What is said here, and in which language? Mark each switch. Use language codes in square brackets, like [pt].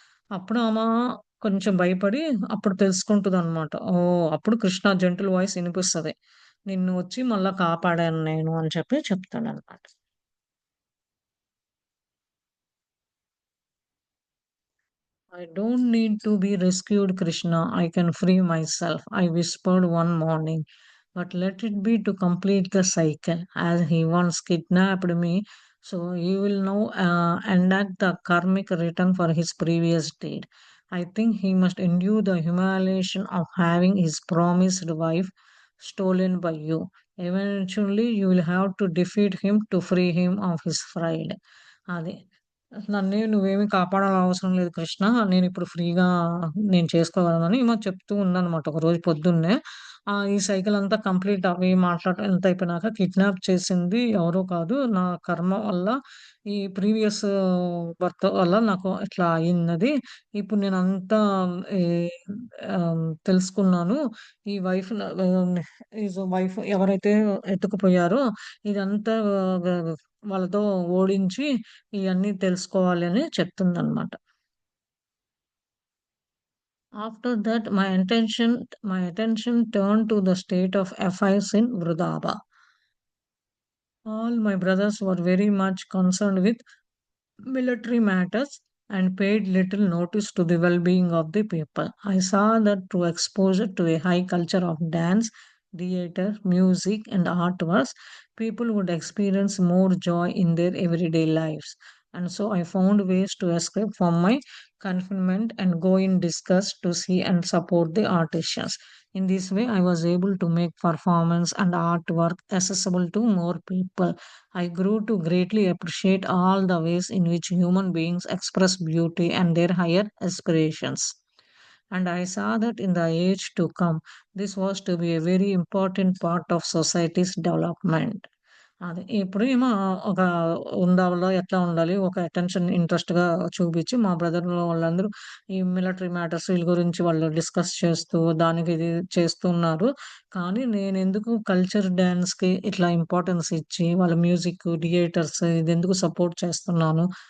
[te] అప్పుడు కొంచెం భయపడి అప్పుడు తెలుసుకుంటదనమాట. ఓహ్! అప్పుడు కృష్ణ జెంటిల్ వాయిస్ ఇనిపిస్తది. నిన్ను వచ్చి మళ్ళా కాపాడాను నేను అని చెప్పి చెప్తాడనమాట. [en] I don't need to be rescued, Krishna. I can free myself, I whispered one morning. But let it be to complete the cycle, as he once kidnapped me, so he will now enact the karmic return for his previous deed. I think he must endure the humiliation of having his promised wife stolen by you. Eventually, you will have to defeat him to free him of his pride. [te] అది. నువ్వేమి కాపాడాల్సిన అవసరం లేదు కృష్ణ. నేనిప్పుడు ఫ్రీగా చేసుకోగలనని ఈమె చెప్తూ ఉందనమాట ఒకరోజు పొద్దున్నే. ఈ సైకిల్ అంతా కంప్లీట్ అవ్వి మాట్లాడటం అంతా అయిపోయినాక కిడ్నాప్ చేసింది ఎవరో కాదు. నా కర్మ వల్ల ఈ ప్రీవియస్ భర్త వల్ల నాకు ఇట్లా అయిందది. ఇప్పుడు నేనంతా ఈ తెలుసుకున్నాను. ఈ వైఫ్ న వైఫ్ ఎవరైతే ఎత్తుకుపోయారో ఇదంతా గ వాళ్ళతో ఓడించి ఇయన్నీ తెలుసుకోవాలి అని చెప్తుందనమాట. [en] After that my attention turned to the state of affairs in వృధాబా. All my brothers were very much concerned with military matters. and paid little notice to the well-being of the people. I saw that through exposure to a high culture of dance, theater, music, and artworks, people would experience more joy in their everyday lives. And so I found ways to escape from my confinement and go in disgust to see and support the artisans. In this way, I was able to make performance and artwork accessible to more people. I grew to greatly appreciate all the ways in which human beings express beauty and their higher aspirations. And I saw that in the age to come, this was to be a very important part of society's development. [te] అదే. ఇప్పుడు ఏమో ఒక ఉండాలో ఎట్లా ఉండాలి, ఒక attention ఇంట్రెస్ట్‌గా చూపించి మా బ్రదర్‌లో వాళ్ళందరూ ఈ మిలిటరీ మ్యాటర్స్ వీళ్ళ గురించి వాళ్ళు డిస్కస్ చేస్తూ, దానికి ఇది చేస్తున్నారు. కానీ నేనెందుకు కల్చర్ డాన్స్‌కి ఇట్లా ఇంపార్టెన్స్ ఇచ్చి, వాళ్ళ మ్యూజిక్, థియేటర్స్ ఇదెందుకు సపోర్ట్ చేస్తున్నాను.